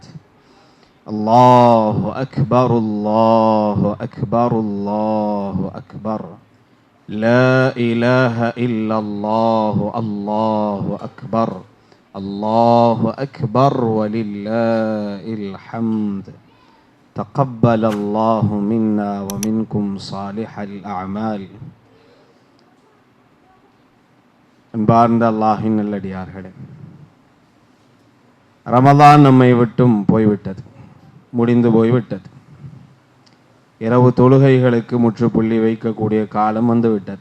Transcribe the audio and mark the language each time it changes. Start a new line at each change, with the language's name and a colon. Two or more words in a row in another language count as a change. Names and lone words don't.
Arabic: الله أكبر الله أكبر الله أكبر لا إله إلا الله الله أكبر الله أكبر ولله الحمد تقبل الله منا ومنكم صالح الأعمال.
Tamil: அன்பார்ந்த அல்லாஹ்வின் நல்லடியார்களே, ரமலான் நம்மை விட்டும் போய்விட்டது, முடிந்து போய்விட்டது. இரவு தொழுகைகளுக்கு முற்றுப்புள்ளி வைக்கக்கூடிய காலம் வந்து விட்டது.